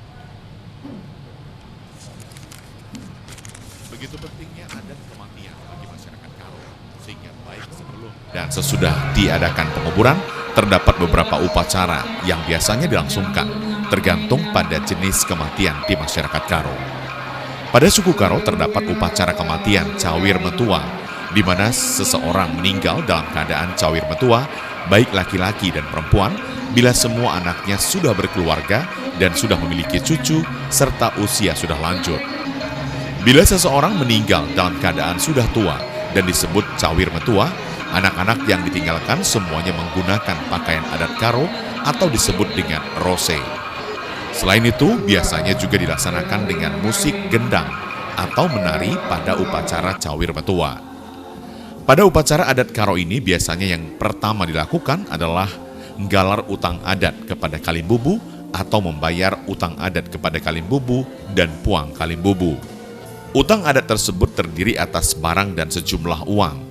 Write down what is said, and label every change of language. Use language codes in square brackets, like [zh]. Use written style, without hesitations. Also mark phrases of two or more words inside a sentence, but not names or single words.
[id] Begitu pentingnya adat kematian bagi masyarakat Karo, sehingga baik sebelum dan sesudah diadakan penguburan, terdapat beberapa upacara yang biasanya dilangsungkan, tergantung pada jenis kematian di masyarakat Karo. Pada suku Karo terdapat upacara kematian [btx] cawir metua, [id] di mana seseorang meninggal dalam keadaan [btx] cawir metua, [id] baik laki-laki dan perempuan, bila semua anaknya sudah berkeluarga dan sudah memiliki cucu, serta usia sudah lanjut. Bila seseorang meninggal dalam keadaan sudah tua dan disebut [btx] cawir metua, [id] anak-anak yang ditinggalkan semuanya menggunakan pakaian adat Karo atau disebut dengan rose. Selain itu, biasanya juga dilaksanakan dengan musik gendang atau menari pada upacara [btx] cawir metua. [id] Pada upacara adat Karo ini biasanya yang pertama dilakukan adalah [btx] nggalar utang adat [id] kepada Kalimbubu atau membayar utang adat kepada Kalimbubu dan Puang Kalimbubu. Utang adat tersebut terdiri atas barang dan sejumlah uang.